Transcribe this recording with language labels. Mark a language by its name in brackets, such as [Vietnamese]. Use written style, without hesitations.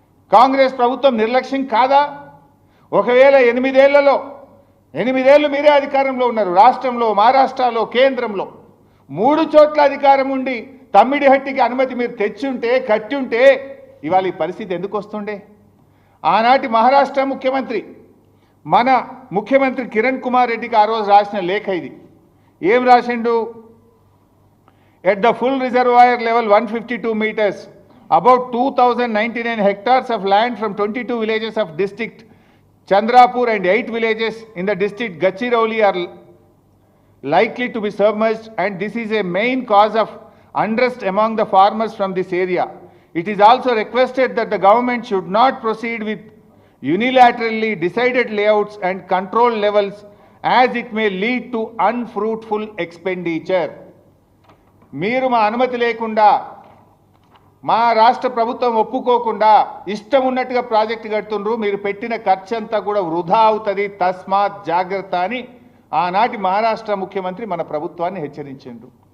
[Telugu] కాంగ్రెస్ ప్రభుత్వం నిర్లక్ష్యం కాదా? ఒకవేళ 8 ఏళ్లలో 8 ఏళ్ళు మీరే అధికారంలో ఉన్నారు, రాష్ట్రంలో, మహారాష్ట్రలో, కేంద్రంలో 3 చోట్ల అధికారం ఉండి తమ్మిడిహట్టికి అనుమతి మీరు తెచ్చుంటే, కట్టుంటే ఇవాళ ఈ పరిస్థితి ఎందుకు వస్తుండే? ఆనాటి మహారాష్ట్ర ముఖ్యమంత్రి మన ముఖ్యమంత్రి కిరణ్ కుమార్ రెడ్డికి ఆ రోజు రాసిన లేఖ ఇది. ఏం రాసిండు? [English] At the full reservoir level 152 meters, about 2099 hectares of land from 22 villages of district Chandrapur and 8 villages in the district Gachirauli are likely to be submerged, and this is a main cause of unrest among the farmers from this area. It is also requested that the government should not proceed with unilaterally decided layouts and control levels, as it may lead to unfruitful expenditure. [Telugu] మీరు మా అనుమతి లేకుండా, మా రాష్ట్ర ప్రభుత్వం ఒప్పుకోకుండా ఇష్టం ఉన్నట్టుగా ప్రాజెక్టు కడుతుండ్రు, మీరు పెట్టిన ఖర్చు అంతా కూడా వృధా అవుతుంది, తస్మాత్ జాగ్రత్త అని ఆనాటి మహారాష్ట్ర ముఖ్యమంత్రి మన ప్రభుత్వాన్ని హెచ్చరించిండు.